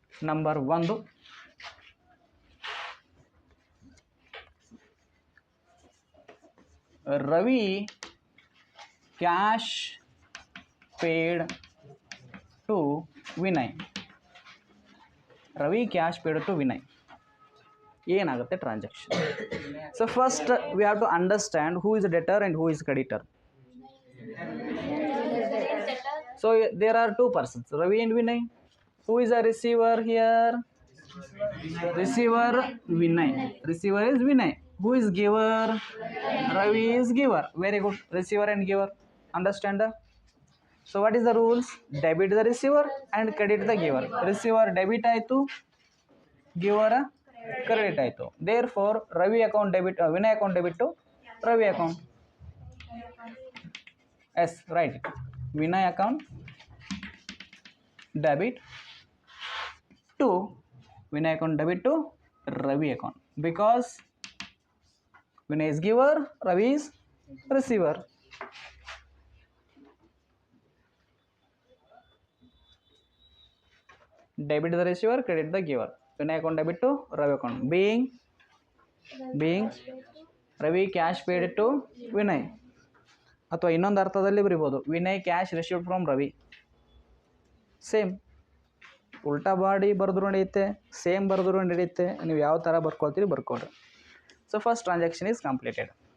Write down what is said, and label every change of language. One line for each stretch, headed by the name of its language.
English: Number 1, Ravi cash paid to Vinay. Ravi cash paid to Vinay. ಏನಾಗುತ್ತೆ transaction? So first we have to understand who is debtor and who is creditor. So there are two persons, Ravi and Vinay. Who is a receiver here? Receiver Vinay. Receiver is Vinay. Who is giver? Ravi is giver. Very good. Receiver and giver. Understand? So what is the rules? Debit the receiver and credit the giver. Receiver debit ಆಯಿತು, giver credit ಆಯಿತು. Therefore Ravi account debit, Vinay account debit to Ravi account. Yes, right. Vinay account debit to Vinay account debit to Ravi account, because Vinay is giver, Ravi is receiver. Debit the receiver, credit the giver. Vinay account debit to Ravi account. Being Ravi cash paid to Vinay.
Kannada: ಅಥವಾ ಇನ್ನೊಂದು ಅರ್ಥದಲ್ಲಿ ಬರಿಬೋದು,
English: Vinay cash received from Ravi.
Kannada: Same ಉಲ್ಟಾ body ಬರೆದ್ರು ನಡೆಯುತ್ತೆ, same ಬರೆದ್ರು ನಡೆಯುತ್ತೆ. ನೀವು ಯಾವ ಥರ ಬರ್ಕೊಳ್ತೀರಿ ಬರ್ಕೊಳ್ರಿ.
English: So first transaction is completed.